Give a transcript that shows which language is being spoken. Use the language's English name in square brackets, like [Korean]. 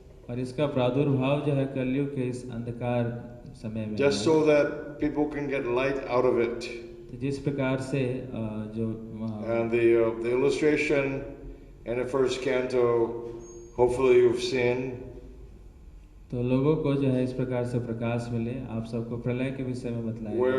[Hindi] और इसका प्रादुर्भाव जो है कलयुग के इस अंधकार समय में, [English] just so that people can get light out of it. [Hindi] जिस प्रकार से जो [English] and the illustration in the first canto, hopefully you've seen. [Hindi] तो लोगों को जो है इस प्रकार से प्रकाश मिले, आप सबको प्रलय के विषय में बतलाया।